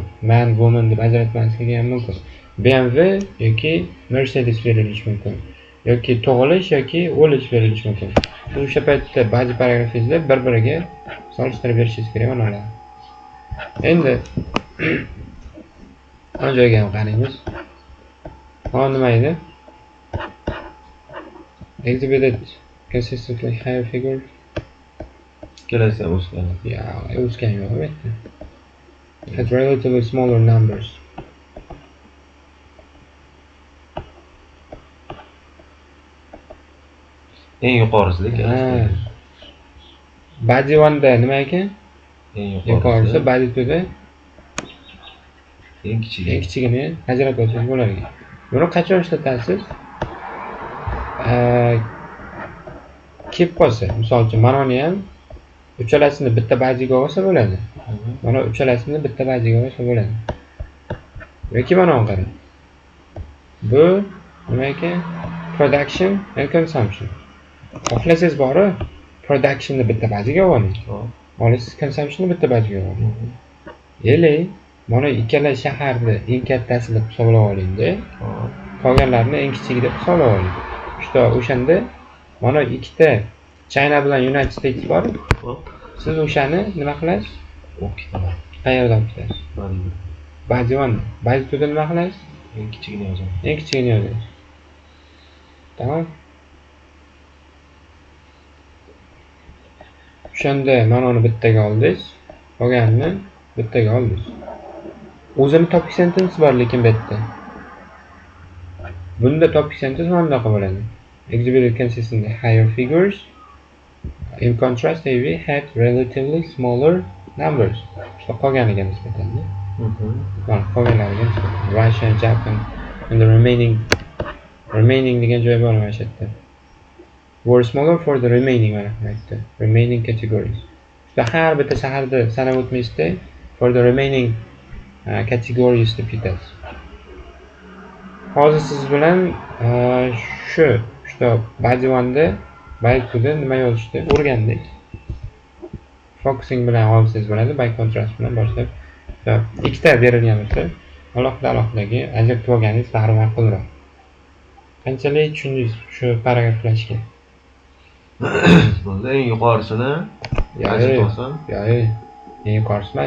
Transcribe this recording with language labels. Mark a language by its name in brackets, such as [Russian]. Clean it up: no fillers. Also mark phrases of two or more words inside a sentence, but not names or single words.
[English] Man, woman [Uzbek] deb ajratmasligi ham mumkin. BMW yoki Mercedes berilishi mumkin. Yoki tug'ilish yoki o'lish berilishi mumkin. Siz o'sha paytda ba'zi paragrafingizda bir-biriga solishtirib berishingiz kerak mana. Endi ana joyga ham qaraymiz. Nima edi? [English] Exhibited consistently higher figure. [Uzbek] Kelasi ham o'sgan. O'sgan yo'q albatta. [English] Has relatively smaller numbers. [Uzbek] Eng yuqorisida kelasi. Body 1 da nima ekan? Eng yuqorisi body 2 da eng kichigini ajratib olsangiz bo'lar ekan. Buni qachon ishlatasiz? kelib qolsa, misol uchun mana buni ham uchalasini bitta baziga olsa bo'ladi. Mana uchalasini bitta baziga olsa bo'ladi. Yoki mana bu qarang. Bu nima ekan? [English] Production and consumption. [Uzbek] Xohlasangiz bori production'ni bitta baziga oling. Olasiz consumption'ni bitta baziga oling. Ya'ni mana ikkala shaharni eng kattasini deb hisoblab oling-da. Qolganlarni eng kichigi deb hisoblab oling. Ishto o'shanda mana ikkita China bilan United States bor. Siz o'shani nima qilasiz? O'qitaman. Qayerdan o'qitasiz? Bazi 1. Bazi 2 da nima qilasiz? Eng kichigini yozaman. Eng kichigini yozasiz. Tamam. O'shanda mana uni bittaga oldingiz, qolganini bittaga oldingiz. O'zini topic sentence bor lekin bu yerda. Bunda topic sentence mana bunaqa bo'ladi. [English] Exhibited consistently higher figures. In contrast, AV had relatively smaller numbers. [Uzbek] Işte qolganiga nisbatan. Mana qolganlariga nisbatan. [English] Russian, Japan and the remaining [Uzbek] degan joy bor mana shu yerda. [English] Were smaller for the remaining [Uzbek] mana aytdi. [English] Remaining categories. [Uzbek] İşte har bitta shaharda sanab o'tmaysizda [English] for the remaining categories [Uzbek] deb ketasiz. Hozir siz bilan shu bazi 1da bazi 2da nima yozishni o'rgandik. Focusing bilan olsangiz bo'ladi, [English] by contrast [Uzbek] bilan boshlab. Ikkita berilgan bo'lsa, alohida-alohidaga ajratib olganingiz bari ma'qulroq. Qanchalik tushundingiz shu paragraflashga? Bo'ldi, eng yuqorisini ajratib olsam, eng yuqorisi emas.